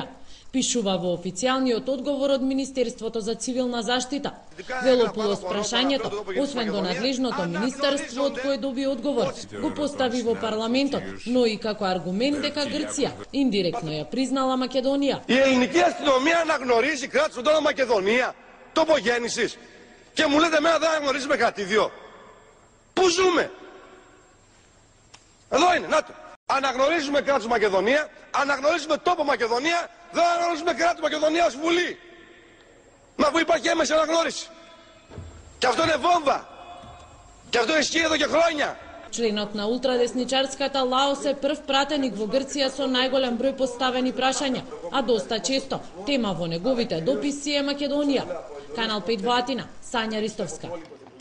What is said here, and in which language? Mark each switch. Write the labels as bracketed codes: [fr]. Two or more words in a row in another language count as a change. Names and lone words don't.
[mk] Пишува во официјалниот одговор од Министерството за цивилна заштита. Велопулос прашањето, освен до надлежното министерство од кое доби одговор, го постави во парламентот, но и како аргумент дека Грција индиректно ја признала Македонија. [el] Η ελληνική αστυνομία αναγνωρίζει κράτος στον τόπο Μακεδονία, τόπο γέννησης, και μου λέτε εμένα δεν αναγνωρίζουμε κρατήδιο. Πού ζούμε? Εδώ είναι, να το. Αναγνωρίζουμε κράτος Μακεδονία, αναγνωρίζουμε τόπο Μακεδονία, δεν αναγνωρίζουμε κράτος Μακεδονία ως Βουλή. Μα που υπάρχει έμεση αναγνώριση. Και αυτό είναι βόμβα. Και αυτό ισχύει εδώ και χρόνια. [mk] Членот на ултрадесничарската Лаос е прв пратеник во Грција со најголем број поставени прашања, а доста често тема во неговите дописи е Македонија. Канал 5 во Атина, Сања Ристовска.